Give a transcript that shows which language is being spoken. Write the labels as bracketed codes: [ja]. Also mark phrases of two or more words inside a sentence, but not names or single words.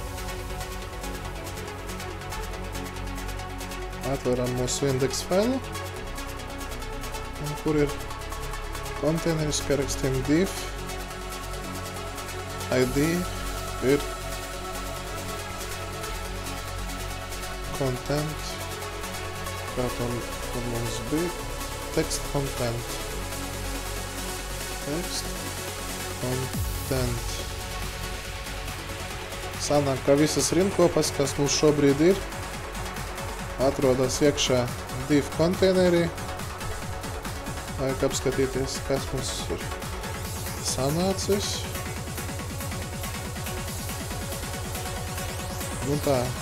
[lv] Atveram mūsu indeks failu, kur ir konteineris, kā rakstīm div, ID ir content, kā tur mums bija, [en] text content. Text content. [lv] Sanāk, ka visas rindkopas, kas mums šobrīd ir, atrodas iekšā div konteinerī. Vajag apskatīties, kas mums ir sanācis. Nu tā.